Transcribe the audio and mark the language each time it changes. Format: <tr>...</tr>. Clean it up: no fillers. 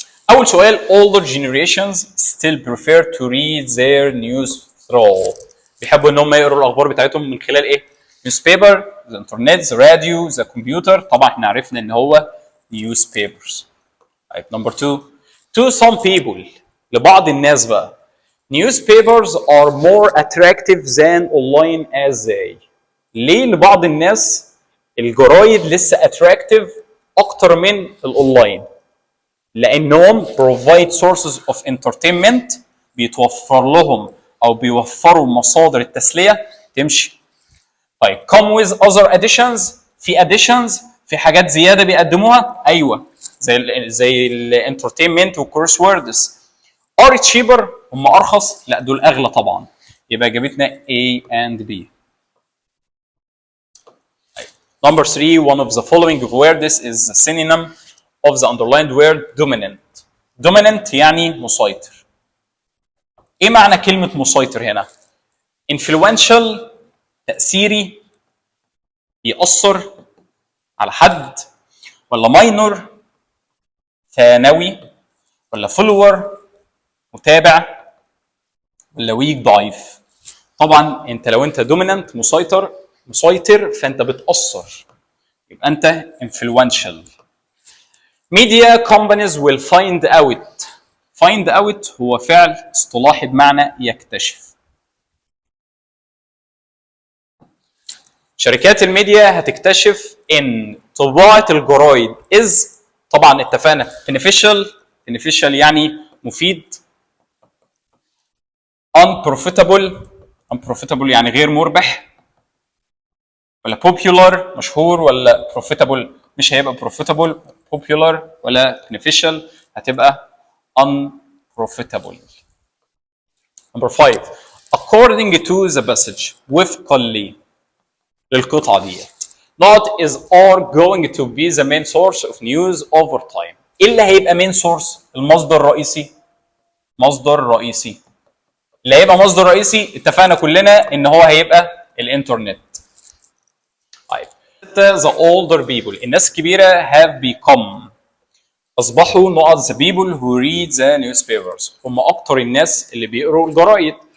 <ar>اول سؤال،</ar> <en>older generations still prefer to read their news through،</en> <ar>بيحبوا ان هم يقروا الاخبار بتاعتهم من خلال ايه؟</ar> <en>newspaper، the internet، the radio، the computer.</en> <ar>طبعا احنا عرفنا ان هو newspapers.</ar> <en>طيب number 2، to some people،</en> <ar>لبعض الناس بقى</ar> <en>newspapers are more attractive than online as they،</en> <ar>ليه لبعض الناس الجرايد لسه اتراكتيف اكتر من الاونلاين؟ لانهم</ar> <en>provide sources of entertainment،</en> <ar>بيتوفر لهم او بيوفروا مصادر التسليه تمشي. طيب</ar> <en>come with other additions،</en> <ar>في additions، في حاجات زياده بيقدموها، ايوه زي الانترتينمنت والكورس ووردز.</ar> <en>are cheaper،</en> <ar>هم ارخص؟ لا دول اغلى طبعا، يبقى اجابتنا A and B.</ar> <en>Number 3 one of the following words is a synonym of the underlined word dominant.</en> <ar>dominant يعني مسيطر. ايه معنى كلمة مسيطر هنا؟ influential، تأثيري، يأثر على حد، ولا minor، ثانوي، ولا follower، متابع، ولا weak، ضعيف. طبعا انت لو انت dominant مسيطر فانت بتأثر، يبقى انت influential.</ar> <en>media companies will find out.</en> <ar>find out هو فعل اصطلاحي بمعنى يكتشف. شركات الميديا هتكتشف ان طباعة الجرايد is، طبعا اتفقنا beneficial يعني مفيد، unprofitable يعني غير مربح، ولا popular مشهور، ولا profitable مش هيبقى profitable، popular ولا beneficial هتبقى unprofitable.</ar> <en>Number 5 according to the passage،</en> <ar>وفقا للقطعة ديت</ar> <en>not is are going to be the main source of news over time.</en> <ar>ايه اللي هيبقى main source؟ المصدر الرئيسي. مصدر رئيسي اللي هيبقى مصدر رئيسي اتفقنا كلنا ان هو هيبقى الانترنت. طيب</ar> <en>the older people،</en> <ar>الناس الكبيرة</ar> <en>have become،</en> <ar>اصبحوا نقط</ar> <en>the people who read the newspapers،</en> <ar>هم اكتر الناس اللي بيقروا الجرايد.</ar>